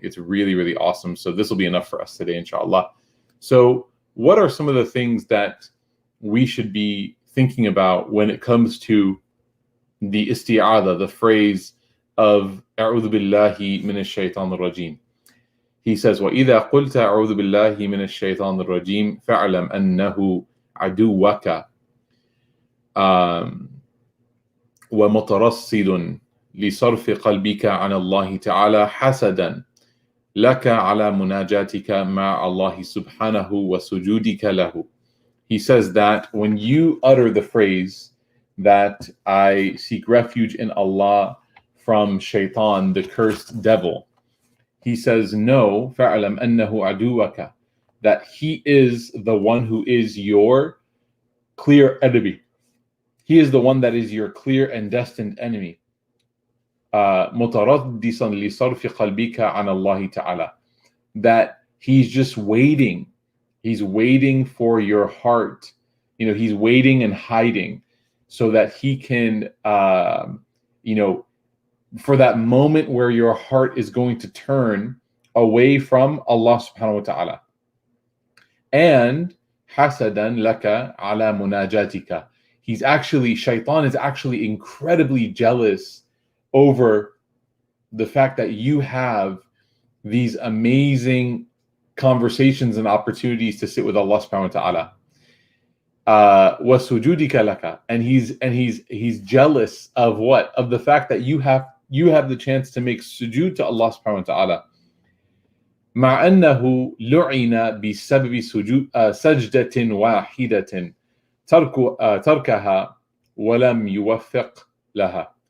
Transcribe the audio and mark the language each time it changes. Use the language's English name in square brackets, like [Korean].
[English] It's really, really awesome. So this will be enough for us today, inshallah. So what are some of the things that we should be thinking about when it comes to the isti'adha, the phrase of [Arabic] أعوذ بالله من الشيطان الرجيم? [English] He says, [Arabic] وَإِذَا قُلْتَ أعوذ بالله من الشيطان الرجيم فَاعْلَمْ أَنَّهُ عَدُوَّكَ ومترصد لصرف قلبك عن الله تعالى حسدا لك على مناجاتك مع الله سبحانه وسجودك له. [English] He says that when you utter the phrase that I seek refuge in Allah from shaitan, the cursed devil, he says, no, [Arabic] فَاعْلَمْ أَنَّهُ عَدُوَّكَ, [English] that he is the one who is your clear enemy. He is the one that is your clear and destined enemy. [Arabic] مُتَرَدِّسًا لِصَرْفِ قَلْبِكَ عَنَ اللَّهِ تَعَالَى, [English] that he's just waiting. He's waiting for your heart. He's waiting and hiding so that he can, for that moment where your heart is going to turn away from Allah subhanahu wa ta'ala. And hasadan laka ala munajatika. Shaitan is actually incredibly jealous over the fact that you have these amazing conversations and opportunities to sit with Allah subhanahu wa ta'ala. [Arabic] وَسُجُودِكَ لَكَ, [English] and he's jealous of what? Of the fact that you have the chance to make sujood to Allah subhanahu wa ta'ala. [Arabic] مع أنه لعن بسبب سجدة واحدة تركها ولم يوفق لها.